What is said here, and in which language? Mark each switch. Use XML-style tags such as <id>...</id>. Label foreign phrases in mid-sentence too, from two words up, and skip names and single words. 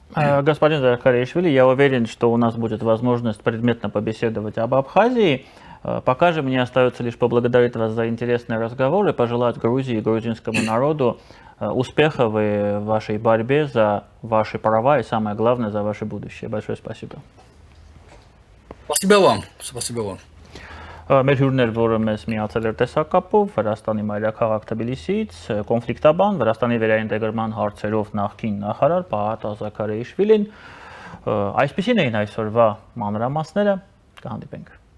<ru>Господин Закаришвили, я уверен, что у нас будет возможность предметно побеседовать об Абхазии. Пока же мне остается лишь поблагодарить вас за интересный разговор и пожелать Грузии и грузинскому народу успехов в вашей борьбе за ваши права и, самое главное, за ваше будущее. Большое спасибо. Спасибо вам. Спасибо вам.</ru> <hy>Մեր հյուրներ, որը մեզ միացել էր տեսակապով, Վրաստանի մայրաքաղաք Թբիլիսիից, կոնֆլիկտաբան, Վրաստանի վերաինտեգրման հարցերով նախկին նախարար Պահատ Զաքարիաշվիլին։ Այսպիսին էին այսօրվա մանրամասները, կհանդիպենք։</hy>